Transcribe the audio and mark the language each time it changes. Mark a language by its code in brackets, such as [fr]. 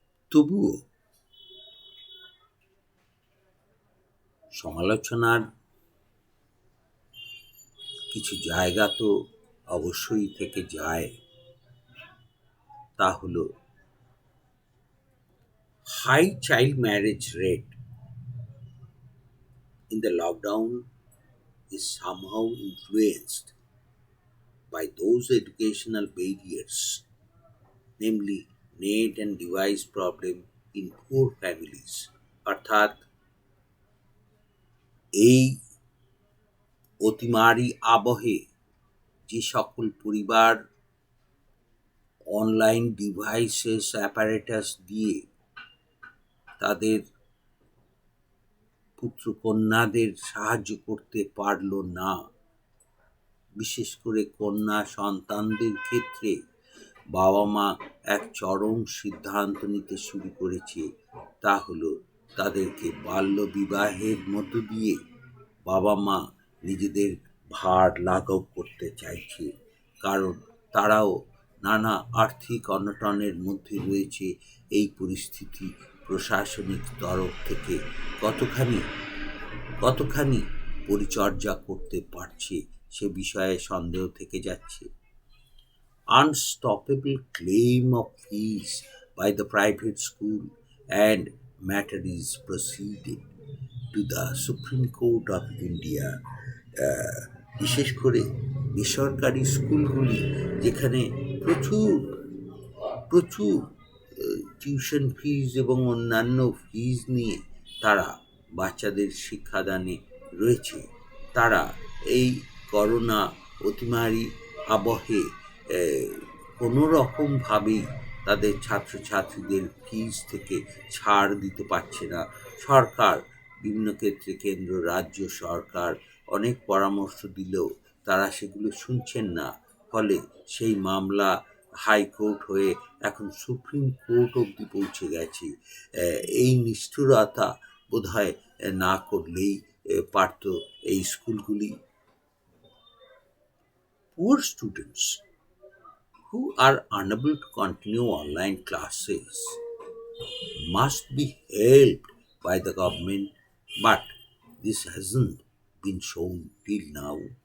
[bn] তবুও সমালোচনার কিছু জায়গা তো অবশ্যই থেকে যায়। তা হলো [en] High child marriage rate in the lockdown is somehow influenced by those educational barriers, namely net and device problem in poor families. [bn] অর্থাৎ এই অতিমারী আবহে যে সকল পরিবার অনলাইন ডিভাইসেস অ্যাপারেটাস দিয়ে তাদের পুত্রকন্যাদের সাহায্য করতে পারল না, বিশেষ করে কন্যা সন্তানদের ক্ষেত্রে বাবা মা এক চরম সিদ্ধান্ত নিতে শুরু করেছে। তা হলো তাদেরকে বাল্য বিবাহের মধ্য দিয়ে বাবা মা নিজেদের ভার লাঘব করতে চাইছে। কারণ তারাও নানা আর্থিক অনটনের মধ্যে রয়েছে। এই পরিস্থিতি প্রশাসনিক তরফ থেকে কতখানি কতখানি পরিচর্যা করতে পারছে সে বিষয়ে সন্দেহ থেকে যাচ্ছে। [en] Unstoppable claim of fees by the private school and matter is proceeded to the Supreme Court of India. [bn] বিশেষ করে বেসরকারি স্কুলগুলি যেখানে প্রচুর প্রচুর টিউশন ফিজ এবং অন্যান্য ফিজ নিয়ে তারা বাচ্চাদের শিক্ষাদানে রয়েছে, তারা এই করোনা অতিমারী আবহে কোনো রকমভাবেই তাদের ছাত্রছাত্রীদের ফিজ থেকে ছাড় দিতে পারছে না। সরকার বিভিন্ন ক্ষেত্রে কেন্দ্র রাজ্য সরকার অনেক পরামর্শ দিলেও তারা সেগুলো শুনছেন না। ফলে সেই মামলা হাইকোর্ট হয়ে এখন সুপ্রিম কোর্ট অবধি পৌঁছে গেছে। এই নিষ্ঠুরতা বোধহয় না করলেই পারত এই স্কুলগুলি। [en] Poor students who are unable to continue online classes must be helped by the government, but this hasn't been shown till now.